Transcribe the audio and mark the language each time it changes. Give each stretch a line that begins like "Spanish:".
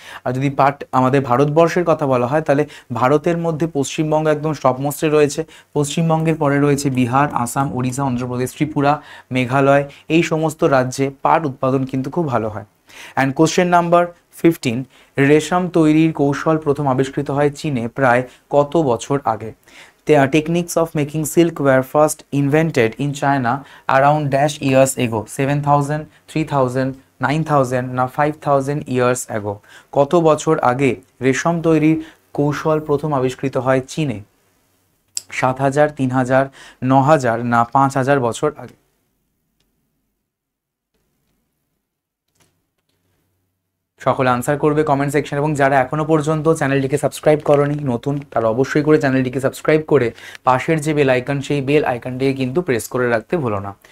Bangla: আর যদি পাট আমাদের ভারতবর্ষের কথা বলা হয়, তাহলে ভারতের মধ্যে পশ্চিমবঙ্গ একদম টপ মোস্টে রয়েছে, পশ্চিমবঙ্গের পরে রয়েছে বিহার, আসাম, ওড়িশা, অন্ধ্রপ্রদেশ, ত্রিপুরা, মেঘালয়, এই সমস্ত রাজ্যে পাট উৎপাদন কিন্তু খুব ভালো হয়। অ্যান্ড কোশ্চেন নাম্বার 15, রেশম তৈরির কৌশল প্রথম আবিষ্কৃত হয় চীনে প্রায় কত বছর আগে?
English: The techniques of making silk were first invented in China around dash years ago, 7,000, 3,000, 9,000
Bangla: না
English: 5,000 years ago?
Bangla: কত বছর আগে রেশম তৈরির কৌশল প্রথম আবিষ্কৃত হয় চীনে? 7,000, 3,000, 9,000 না 5,000 বছর আগে? সকলে আনসার করবে কমেন্ট সেকশন, এবং যারা এখনো পর্যন্ত চ্যানেলটিকে সাবস্ক্রাইব করনি নতুন, তারা অবশ্যই করে চ্যানেলটিকে সাবস্ক্রাইব করে পাশের যে বেল আইকন সেই বেল আইকনটিকে কিন্তু প্রেস করে রাখতে ভুলো না।